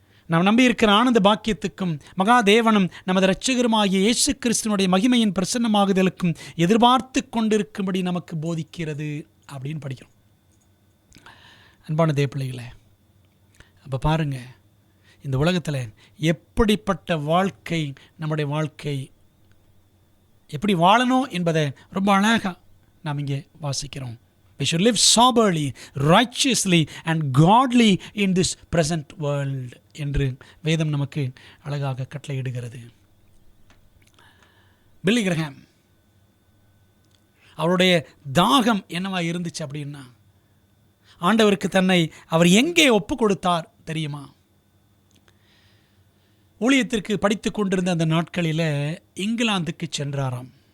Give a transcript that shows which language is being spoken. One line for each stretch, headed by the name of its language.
Tamil: நாம் நம்பியிருக்கிற ஆனந்த பாக்கியத்துக்கும் மகாதேவனும் நமது இரட்சகருமாகிய இயேசு கிறிஸ்துவனுடைய மகிமையின் பிரசன்னமாகுதலுக்கும் எதிர்பார்த்து கொண்டிருக்கும்படி நமக்கு போதிக்கிறது அப்படின்னு படிக்கிறோம். அன்பான தேவப்பிள்ளைகளே, அப்போ பாருங்கள், இந்த உலகத்தில் எப்படிப்பட்ட வாழ்க்கை, நம்முடைய வாழ்க்கை எப்படி வாழணும் என்பதை ரொம்ப அழகாக நாம் இங்கே வாசிக்கிறோம்.
English: We should live soberly, righteously and godly in this present world
Tamil: என்று வேதம் நமக்கு அழகாக கட்டளையிடுகிறது. பில்லி கிரஹாம் அவருடைய தாகம் என்னவா இருந்துச்சு அப்படின்னா, ஆண்டவருக்கு தன்னை அவர் எங்கே ஒப்பு கொடுத்தார் தெரியுமா? ஊழியத்திற்கு படித்து கொண்டிருந்த அந்த நாட்களில் இங்கிலாந்துக்கு சென்றாராம்.